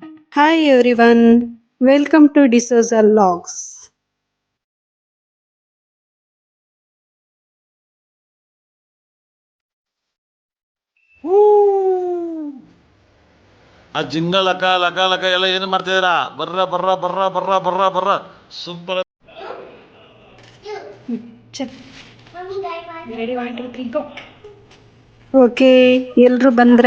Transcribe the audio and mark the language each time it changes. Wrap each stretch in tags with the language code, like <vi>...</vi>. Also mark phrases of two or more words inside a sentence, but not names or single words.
<en>Hi everyone, welcome to D'Souza Logs.</en> <kn>ಹೂ ಆ ಜಿಂಗ ಲಕ ಲಕ ಲಕ ಎಲ್ಲ ಏನು ಮಾಡ್ತಿದ್ದೀರಾ? ಬರ್ರ ಬರ್ರ ಬರ್ರ ಬರ್ರ ಬರ್ರ ಬರ್ರ ಸೂಪರ್. ಓಕೆ, ಎಲ್ರು ಬಂದ್ರ?</kn>